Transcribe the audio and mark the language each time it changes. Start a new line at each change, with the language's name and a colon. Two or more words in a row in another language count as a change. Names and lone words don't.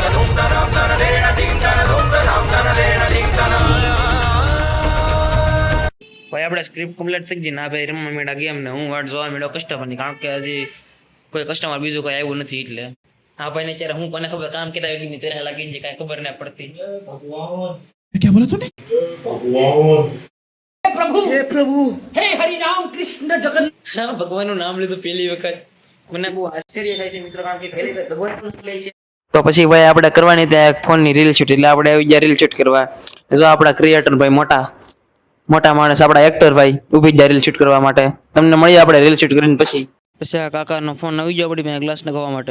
Gujarati: ભાઈ આપણે
English: script complete
Gujarati: થઈ ગઈ ના ભાઈ, રમવા માંડ્યા ગેમ ને હું વાટ જોવા માંડ્યો કસ્ટમરની, કારણ કે હજી કોઈ કસ્ટમર બીજું કોઈ આવ્યું નથી। એટલે આ ભાઈને અત્યારે હું કોને ખબર કામ કેટલા વાગી ત્યારે લાગી જાય કાંઈ ખબર ના પડતી।
Hindi: क्या बोला तूने? हे हरि राम कृष्ण जगन्नाथ।
Gujarati: હા, ભગવાનનું નામ લીધું પહેલી વખત, મને બહુ આશ્ચર્ય થાય છે મિત્રો, કારણ કે પહેલી વખત ભગવાનનું નામ લે છે। તો પછી ભાઈ આપણે કરવાની ત્યાં ફોનની
English: reel shoot,
Gujarati: એટલે આપણે આવી ગયા
English: reel shoot
Gujarati: કરવા। જો આપણા ક્રિએટર ભાઈ મોટા માણસ, આપણા એક્ટર ભાઈ ઊભી ગયા
English: reel shoot
Gujarati: કરવા માટે। તમને મળીએ આપણે
English: reel shoot
Gujarati: કરીને પછી આ કાકાનો ફોન આવી ગયો આપણી પાસે ગ્લાસ નખાવવા માટે।